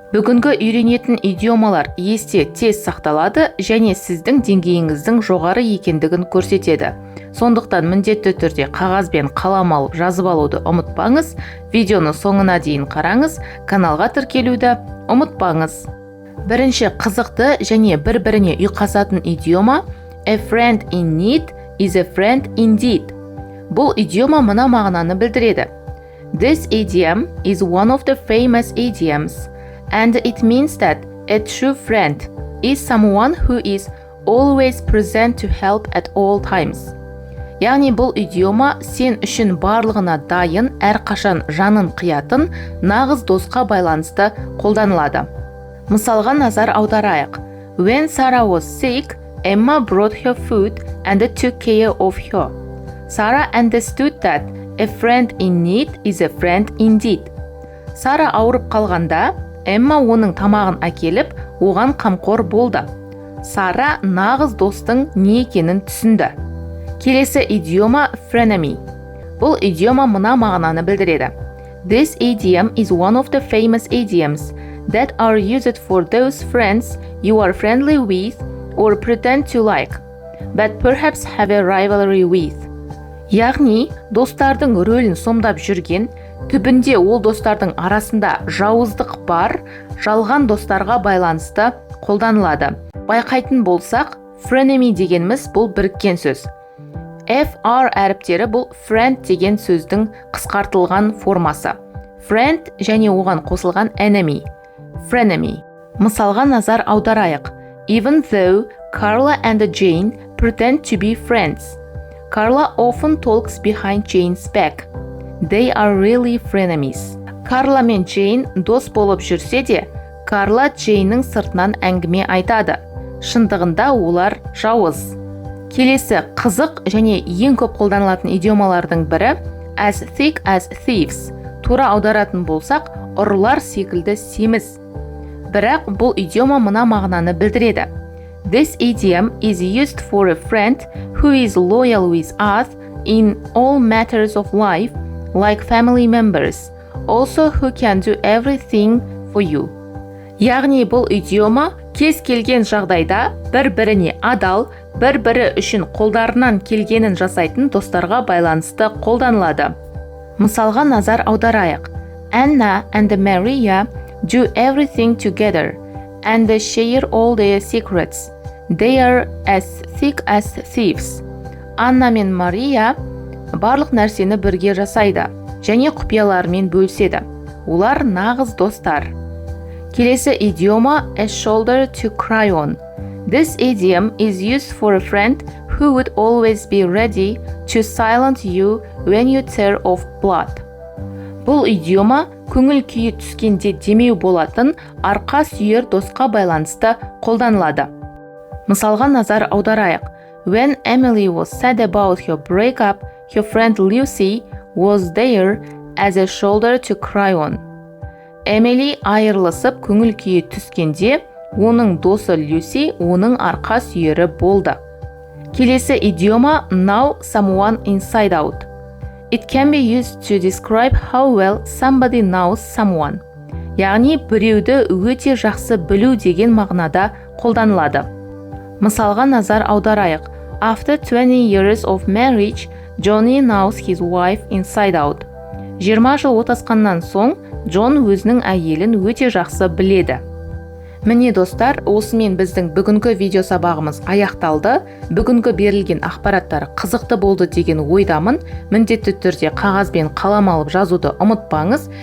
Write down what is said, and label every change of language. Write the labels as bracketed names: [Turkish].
[Kazakh] Бүгінгі үйренетін идиомалар есте тез сақталады және сіздің деңгейіңіздің жоғары екендігін көрсетеді. Сондықтан міндетті түрде қағаз бен қалам алып жазып алуды ұмытпаңыз. Видеоны соңына дейін қараңыз, каналға тіркелуді ұмытпаңыз. Бірінші қызықты және бір-біріне ұйқасатын идиома [English] A friend in need is a friend indeed. [Kazakh] Бұл идиома мына мағынаны білдіреді. [English] This idiom is one of the famous idioms, and it means that a true friend is someone who is always present to help at all times. [Kazakh] Яғни бұл идиома сен үшін барлығына дайын, әрқашан жанын қиятын нағыз досқа байланысты қолданылады. Мысалға назар аударайық. [English] When Sarah was sick, Emma brought her food and took care of her. Sarah understood that a friend in need is a friend indeed. [Kazakh] Сара ауырып қалғанда, Эмма оның тамағын әкеліп, оған қамқор болды. Сара нағыз достың не екенін түсінді. Келесі идиома frenemy. Бұл идиома мына мағынаны білдіреді. [English] This idiom is one of the famous idioms that are used for those friends you are friendly with or pretend to like, but perhaps have a rivalry with. [Kazakh] Яғни, достардың рөлін сомдап жүрген, түбінде ол достардың арасында жауыздық бар, жалған достарға байланысты қолданылады. Байқайтын болсақ, frenemy дегеніміз бұл біріккен сөз. FR әріптері бұл friend деген сөздің қысқартылған формасы. Friend және оған қосылған enemy. [English] Frenemy. [Kazakh] Мысалға назар аударайық. [English] Even though Carla and Jane pretend to be friends, Carla often talks behind Jane's back. They are really frenemies. [Kazakh] Carla мен Jane дос болып жүрсе де, Carla Jane'нің сыртынан әңгіме айтады. Шындығында олар жауыз. Келесі қызық және ең көп қолданылатын идиомалардың бірі [English] as thick as thieves. [Kazakh] Тура аударатын болсақ, ұрылар секілді семіз. Бірақ бұл идиома мына мағынаны білдіреді. [English] This idiom is used for a friend who is loyal with us in all matters of life, like family members, also who can do everything for you. [Kazakh] Яғни бұл идиома кез келген жағдайда бір-біріне адал, бір-бірі үшін қолдарынан келгенін жасайтын достарға байланысты қолданылады. Мысалға назар аударайық. [English] Anna and Maria do everything together and they share all their secrets. They are as thick as thieves. [Kazakh] Анна мен Мария барлық нәрсені бірге жасайды және құпияларымен бөліседі. Олар нағыз достар. Келесі идиома [English] a shoulder to cry on. This idiom is used for a friend who would always be ready to silence you when you tear off blood. [Kazakh] Бұл идиома көңіл күйі түскенде демеу болатын арқа сүйер досқа байланысты қолданылады. Мысалға назар аударайық. [English] When Emily was sad about her breakup, her friend Lucy was there as a shoulder to cry on. [Kazakh] Emily айырылысып көңіл күйі түскенде, оның досы Люси оның арқа сүйері болды. Келесі идиома [English] know someone inside out. It can be used to describe how well somebody knows someone. [Kazakh] Яғни біреуді өте жақсы білу деген мағынада қолданылады. Мысалға назар аударайық. [English] After 20 years of marriage, Johnny knows his wife inside out. [Kazakh] 20 жыл отасқаннан соң, Джон өзінің әйелін өте жақсы біледі. Міне достар, осымен біздің бүгінгі видео сабағымыз аяқталды. Бүгінгі берілген ақпараттар қызықты болды деген ойдамын. Міндетті түрде қағаз бен қалам алып жазуды ұмытпаңыз.